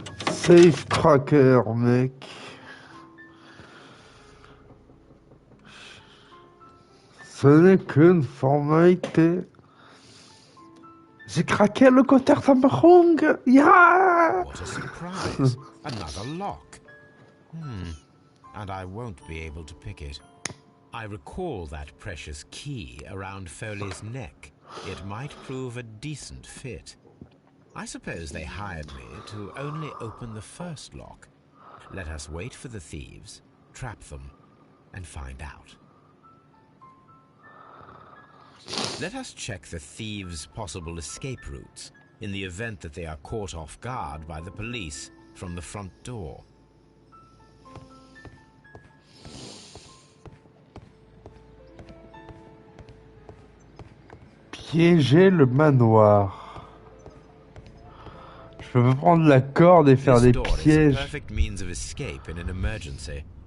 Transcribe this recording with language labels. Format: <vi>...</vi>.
<en>Safe tracker, mec.</en> <fr>Ce n'est qu'une formalité. J'ai craqué le compteur Samsung.</fr> <en>Yeah! What a surprise. Another lock. And I won't be able to pick it. I recall that precious key around Foley's neck. It might prove a decent fit. I suppose they hired me to only open the first lock. Let us wait for the thieves, trap them, and find out. Let us check the thieves' possible escape routes in the event that they are caught off guard by the police from the front door.</en> <fr>Piéger le manoir. Je peux prendre la corde et faire des pièges.</fr> <en>Perfect means of escape in an emergency.</en>